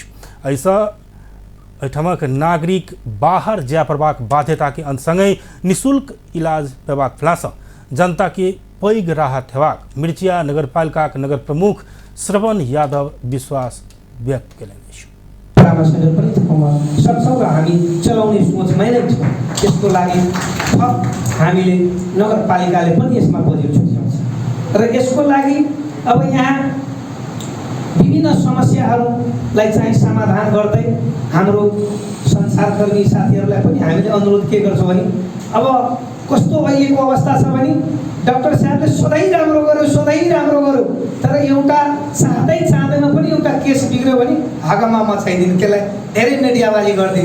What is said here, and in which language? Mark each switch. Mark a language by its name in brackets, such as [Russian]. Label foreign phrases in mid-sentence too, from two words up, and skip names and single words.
[Maithili] ऐसा एहिठमक नागरिक बाहर जाय पड़बाक बाध्यता के अंत संगे निःशुल्क इलाज पेबाक भेलासँ जनता के पैघ राहत हेबाक मिर्चैया नगरपालिका नगर प्रमुख श्रवण यादव विश्वास व्यक्त केलनि अछि। [Nepali] हामी चलाउने सोचमै नै छौँ। यसको लागि हामीले नगरपालिकाले पनि यसमा बजेट छुट्याउँछ र यसको लागि अब यहाँ विभिन्न समस्याहरूलाई चाहिँ समाधान गर्दै हाम्रो संसारकर्मी साथीहरूलाई पनि हामीले अनुरोध के गर्छौँ भने अब कस्तो अहिलेको अवस्था छ भने डाक्टर साहबले सधैँ राम्रो गर्यो तर एउटा चाहँदैमा पनि एउटा केस बिग्रियो भने हाकामा मचाइदिने, त्यसलाई धेरै मिडियावाली गरिदिने।